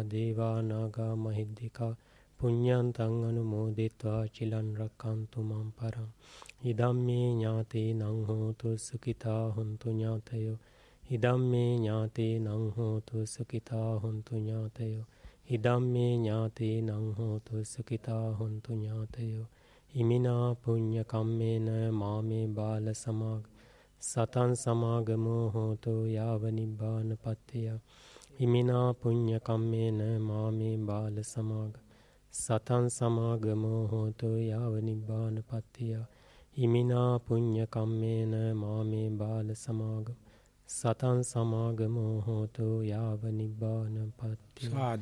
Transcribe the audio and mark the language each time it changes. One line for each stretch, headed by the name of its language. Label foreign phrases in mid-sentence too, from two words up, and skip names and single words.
Pali: දේවා නාග මහිද්దికා පුඤ්ඤන්තං අනුමෝදිත්වා චිලන් රක්ඛන්තු මම් පරං ඉදම්මේ ඥාතේනං හෝතු සුඛිතා හොන්තු ඥාතයෝ ඉදම්මේ ඥාතේනං හෝතු සුඛිතා හොන්තු ඥාතයෝ ඉදම්මේ ඥාතේනං හෝතු සුඛිතා හොන්තු ඥාතයෝ ඉමිනා පුඤ්ඤ කම්මේන මාමේ බාල සමාග සතං සමාගමෝ හෝතු යාව නිබ්බාන පත්තිය ඉමිනා පුඤ්ඤ කම්මේන මාමේ බාල සමාග සතං සමාගමෝ හෝතු යාව නිබ්බාන පත්තිය ඉමිනා පුඤ්ඤ කම්මේන මාමේ බාල සමාග සතං සමාගමෝ හෝතු යාව නිබ්බාන පත්තිය